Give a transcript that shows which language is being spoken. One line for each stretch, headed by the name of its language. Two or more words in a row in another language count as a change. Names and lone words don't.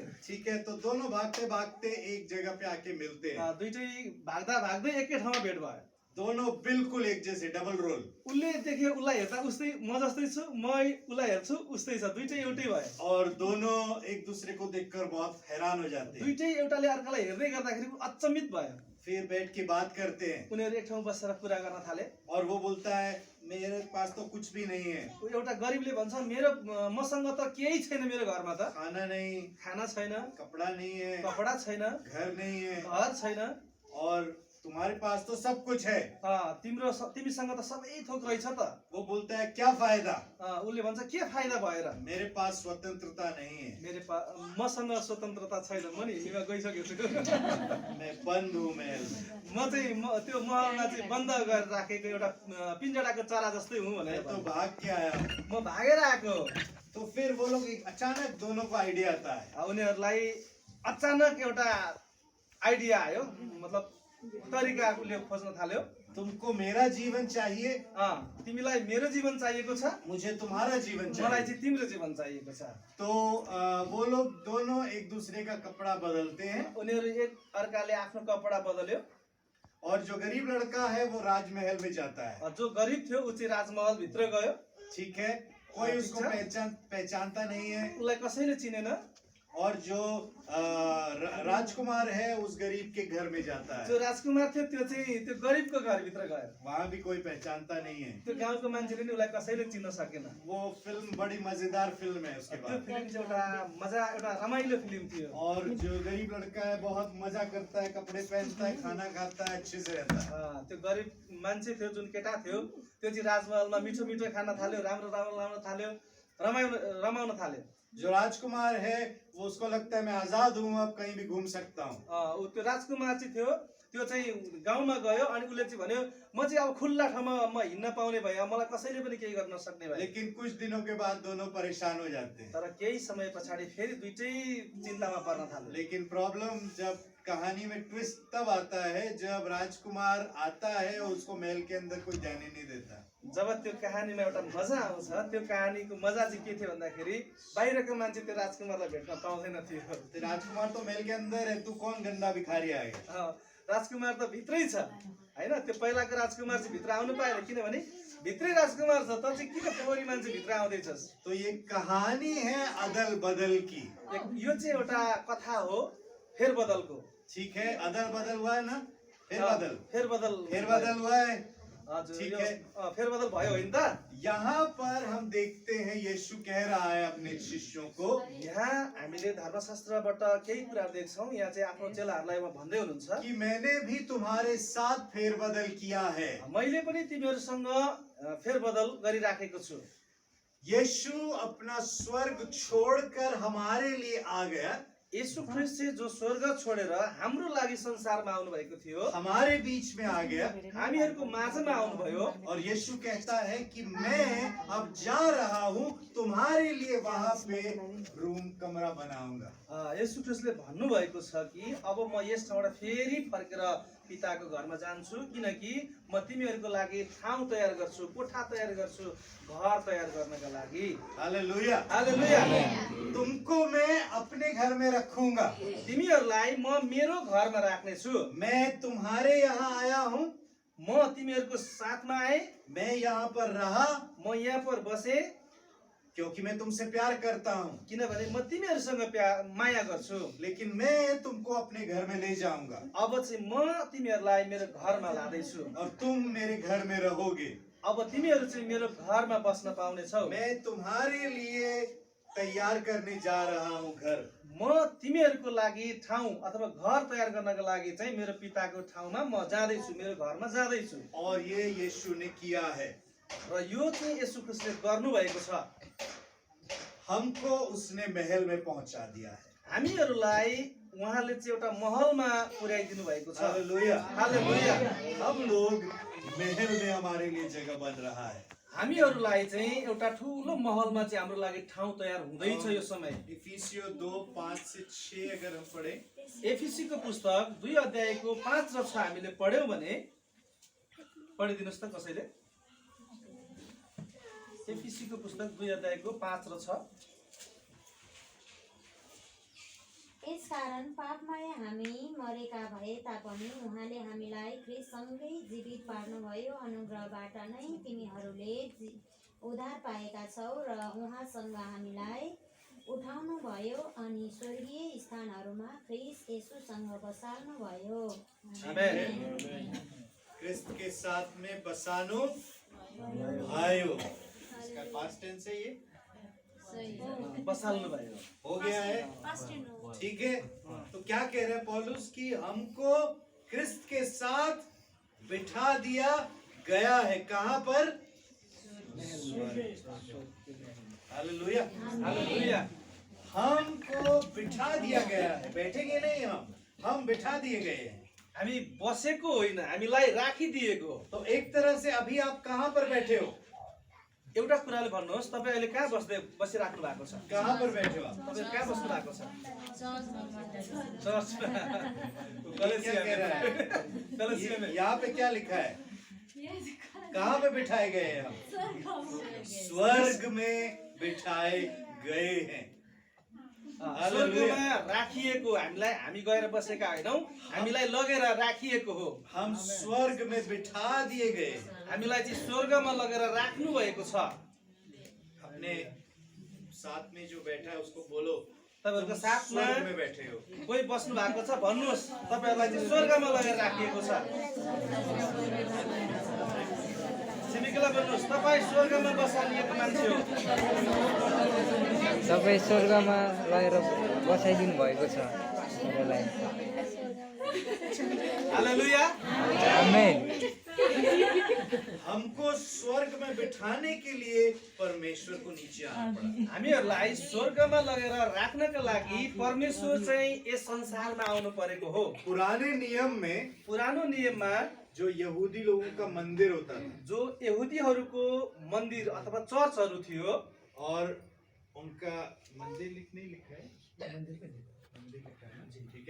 Hindi: ठीक है, तो दोनों भागते भागते एक जगह पे आके मिलते हैं।
Nepali: दुईटै भाग्दा भाग्दै एकै ठाउँमा भेट भयो।
Hindi: दोनों बिल्कुल एक जैसे, डबल रोल।
Nepali: उसले देख्यो उसलाई हेर्दा उस्तै, म जस्तै छु, म उसलाई हेर्छु उस्तै छ, दुईटै एउटै भयो।
Hindi: और दोनों एक दूसरे को देखकर बहुत हैरान हो जाते हैं।
Nepali: दुईटै एउटाले अर्कालाई हेर्दै गर्दाखेरि अचम्मित भयो।
Hindi: फिर बैठ के बात करते हैं,
Nepali: उनीहरू एक ठाउँ बसेर कुरा गर्न थाले।
Hindi: और वो बोलता है मेरे पास तो कुछ भी नहीं है।
Nepali: एउटा गरिबले भन्छ मसँग त केही छैन, मेरो घरमा त
Hindi: खाना नहीं,
Nepali: खाना छैन,
Hindi: कपड़ा नहीं है,
Nepali: कपडा छैन,
Hindi: घर नहीं है,
Nepali: घर छैन,
Hindi: और तुम्हारे पास तो सब कुछ है।
Nepali: तिमीसँग त सबै थोक रहेछ त।
Hindi: वो बोलता है क्या फायदा,
Nepali: उसले भन्छ के फाइदा भएर,
Hindi: मेरे पास स्वतंत्रता नहीं है,
Nepali: मसँग स्वतन्त्रता छैन, म नि हिँडीमा गइसकेको छु।
Hindi: मैं बंद हूँ महल में।
Nepali: म चाहिँ त्यो महलमा चाहिँ बन्द गरेर राखेको एउटा पिंजडाको चरा जस्तै हुँ भनेर
Hindi: मैं तो भाग के आया हूँ।
Nepali: म भागेर आएको।
Hindi: तो फिर वो लोग अचानक दोनों को आइडिया आता है।
Nepali: उनीहरूलाई अचानक एउटा आइडिया आयो, मतलब तरिका उसले खोज्न थाल्यो।
Hindi: तुमको मेरा जीवन चाहिए,
Nepali: तिमीलाई मेरो जीवन चाहिएको छ,
Hindi: मुझे तुम्हारा जीवन
Nepali: मलाई
Hindi: चाहिए।
Nepali: चाहिँ तिम्रो जीवन चाहिएको छ।
Hindi: तो वो लोग दोनों एक दूसरे का कपड़ा बदलते हैं,
Nepali: उनीहरू एक अर्काले आफ्नो कपडा बदल्यो।
Hindi: और जो गरीब लड़का है वो राजमहल में जाता है।
Nepali: जो गरिब थियो ऊ चाहिँ राजमहल भित्र गयो।
Hindi: ठीक है, कोई उसको पहचानता नहीं है।
Nepali: उसलाई कसैले चिनेन।
Hindi: और जो राजकुमार है उस गरीब के घर में जाता है।
Nepali: जो राजकुमार थियो त्यो चाहिँ त्यो गरिबको घरभित्र गयो।
Hindi: वहाँ भी कोई पहचानता नहीं है।
Nepali: त्यो गाउँको मान्छेले नि उसलाई कसैले चिन्न सकेन।
Hindi: वो फिल्म बड़ी मजेदार फिल्म है। उसके बाद
Nepali: त्यो फिल्म चाहिँ एउटा रमाइलो फिल्म थियो।
Hindi: और जो गरीब लड़का है बहुत मजा करता है, कपड़े पहनता है, खाना खाता है, अच्छे से रहता है।
Nepali: त्यो गरिब मान्छे थियो जुन केटा थियो त्यो चाहिँ राजमहलमा मिठो मिठो खाना थाल्यो, राम्रो राम्रो लाउन थाल्यो, रमाउन थाल्यो।
Hindi: जो राजकुमार है वो उसको लगता है मैं आजाद हूँ, अब कहीं भी घूम सकता हूँ।
Nepali: त्यो राजकुमार चाहिँ थियो त्यो चाहिँ गाउँमा गयो अनि उसले चाहिँ भन्यो म चाहिँ अब खुल्ला ठाउँमा म हिँड्न पाउने भए, मलाई कसैले पनि केही गर्न सक्ने भए।
Hindi: लेकिन कुछ दिनों के बाद दोनों परेशान हो जाते हैं।
Nepali: तर केही समय पछाडि फेरि दुईटै चिन्तामा पर्न थाल्यो।
Hindi: लेकिन प्रॉब्लम जब कहानी में ट्विस्ट तब आता है जब राजकुमार आता है और उसको महल के अंदर कोई जाने नहीं देता।
Nepali: जब त्यो कहानीमा एउटा मजा आउँछ, त्यो कहानीको मजा चाहिँ के थियो भन्दाखेरि बाहिरको मान्छे त्यो राजकुमारलाई भेट्न पाउँदैन थियो।
Hindi: राजकुमार तो महल के अंदर है, तू कौन गंदा भिखारी आएगा।
Nepali: राजकुमार त भित्रै छ हैन, त्यो पहिलाको राजकुमार चाहिँ भित्र आउनु पाएन, किनभने भित्रै राजकुमार छ, त चाहिँ किन पोखरी मान्छे भित्र आउँदैछस्?
Hindi: तो ये कहानी है अदल बदल की।
Nepali: यो चाहिँ एउटा कथा हो फेरबदलको।
Hindi: ठीक है, अदल बदल हुआ है ना, फेरबदल फेरबदल हुआ है।
Nepali: हजुर,
Hindi: ठीक
Nepali: यो,
Hindi: है।
Nepali: फेरबदल भयो होइन त?
Hindi: यहाँ पर हम देखते हैं यीशु कह रहा है अपने शिष्यों को,
Nepali: यहाँ हामीले धर्मशास्त्रबाट केही कुरा देख्छौँ। यहाँ चाहिँ आफ्नो चेलाहरूलाई उहाँ भन्दै हुनुहुन्छ
Hindi: कि मैंने भी तुम्हारे साथ फेरबदल किया है।
Nepali: मैले पनि तिमीहरूसँग फेरबदल गरिराखेको छु।
Hindi: यीशु अपना स्वर्ग छोड़कर हमारे लिए आ गया,
Nepali: येशू ख्रिस्ट चाहिँ जो स्वर्ग छोडेर हाम्रो लागि संसारमा आउनु भएको थियो,
Hindi: हमारे बीच में आ गया।
Nepali: हामीहरूको माझमा आउनुभयो।
Hindi: और यीशु कहता है कि मैं अब जा रहा हूँ, तुम्हारे लिए वहां पे रूम कमरा बनाऊंगा।
Nepali: येशू ख्रिस्टले भन्नुभएको छ कि अब म यस ठाउँबाट फेरि फर्केर पिताको घरमा जान्छु, किनकि म तिमीहरूको लागि ठाउँ तयार गर्छु, कोठा तयार गर्छु, घर तयार गर्नका लागि।
Hindi: हालेलुया।
Nepali: हालेलुया।
Hindi: तुमको मैं अपने घर में रखूंगा,
Nepali: तिमीहरूलाई म मेरो घरमा राख्नेछु।
Hindi: मैं तुम्हारे यहाँ आया हूँ,
Nepali: म तिमीहरूको साथमा आए,
Hindi: मैं यहाँ पर रहा
Nepali: म यहाँ पर बसे,
Hindi: क्योंकि मैं तुमसे प्यार करता हूँ,
Nepali: किनभने म तिमीहरूसँग माया गर्छु।
Hindi: लेकिन मैं तुमको अपने घर में ले जाऊंगा
Nepali: अब चाहिँ म तिमीहरूलाई मेरो घरमा लाँदैछु,
Hindi: और तुम मेरे घर में रहोगे।
Nepali: अब तिमीहरू चाहिँ मेरो घरमा बस्न पाउनेछौ।
Hindi: मैं तुम्हारे लिए तैयार करने जा रहा हूँ घर।
Nepali: म तिमीहरूको लागि ठाउँ अथवा घर तयार गर्नका लागि चाहिँ मेरो पिताको ठाउँमा म जाँदैछु, मेरो घरमा जाँदैछु।
Hindi: और ये यीशु ने किया है,
Nepali: र यो चाहिँ येशू ख्रिस्टले गर्नुभएको छ।
Hindi: हमको उसने महल में पहुंचा दिया है।
Nepali: हामीहरूलाई उहाँले चाहिँ एउटा महलमा पुर्याइदिनु भएको छ।
Hindi: हालेलुया।
Nepali: हालेलुया।
Hindi: हम लोग महल में हमारे लिए जगह बन रहा है।
Nepali: हामीहरूलाई चाहिँ एउटा ठुलो महलमा चाहिँ हाम्रो लागि ठाउँ तयार हुँदैछ यो समय।
Hindi: इफिसियो 2:5-6 अगर हम पढ़े,
Nepali: एफिसीको पुस्तक 2 अध्यायको 5 र 6 हामीले पढ्यौं भने, पढिदिनुस् त कसैले। एफिसीको पुस्तक 2 अध्यायको 5 र 6। यसकारण पापमा हामी मरेका भए तापनि उहाँले हामीलाई ख्रिस्टसँगै जीवित पार्नुभयो। अनुग्रहबाट नै तिमीहरूले उद्धार पाएका छौ र उहाँसँग हामीलाई उठाउनु भयो अनि स्वर्गीय स्थानहरूमा ख्रिस्ट येशूसँग बसाल्नु भयो।
Hindi: क्रिस्त के साथ में बसानो भाइयों, इसका
English: past tense
Hindi: है, ये
Nepali: बसाल्नु भयो,
Hindi: हो गया है। ठीक है, तो क्या कह रहे हैं पौलुस कि हमको क्रिस्त के साथ बिठा दिया गया है। कहाँ पर? हालेलुया। हालेलुया। हमको बिठा दिया गया है, बैठेंगे नहीं हम बिठा दिए गए हैं।
Nepali: हामी बसेको होइन, हामीलाई राखिदिएको।
Hindi: तो एक तरह से अभी आप कहाँ पर बैठे हो?
Nepali: एउटा कुराले भन्नुहोस्, तपाईँ अहिले कहाँ बसिराख्नु भएको छ?
Hindi: कहाँ पर बैठे हो आप?
Nepali: तपाईँ कहाँ बस्नु भएको छ? चर्चमा।
Hindi: क्या कह रहा है?
Nepali: कलेसियामा।
Hindi: यहाँ पे क्या लिखा है? कहाँ पे बिठाए गए हैं हम? स्वर्ग में बिठाए गए हैं।
Nepali: स्वर्गमा राखिएको, हामीलाई हामी गएर बसेका होइनौँ, हामीलाई लगेर राखिएको हो।
Hindi: हम स्वर्ग में बिठा दिए गए हैं।
Nepali: हामीलाई चाहिँ स्वर्गमा लगेर राख्नु भएको छ।
Hindi: अपने साथ में जो बैठा है उसको बोलो,
Nepali: तपाईहरुको साथमा
Hindi: स्वर्ग में बैठे हो।
Nepali: कोही बस्नु भएको छ भन्नुहोस्, तपाईहरुलाई चाहिँ स्वर्गमा लगेर राखिएको छ। छिमेकीलाई भन्नुहोस्, तपाई स्वर्गमा बसालिएको मान्छे हो। तपाईँ स्वर्गमा लगेर बसाइदिनु भएको छ तपाईँलाई। हालेलुया। आमेन।
Hindi: हमको स्वर्ग में बिठाने के लिए परमेश्वर को नीचे आना पड़ा।
Nepali: हामीहरूलाई स्वर्गमा लगेर राख्नका लागि परमेश्वर चाहिँ यस संसारमा आउनु परेको हो।
Hindi: पुराने नियम में
Nepali: पुरानो नियममा
Hindi: जो यहूदी लोगों का मंदिर होता था,
Nepali: जो यहुदीहरूको मन्दिर अथवा चर्चहरू थियो,
Hindi: और उनका मंदिर नहीं लिखा है, मंदिर लिखा है, ठीक है।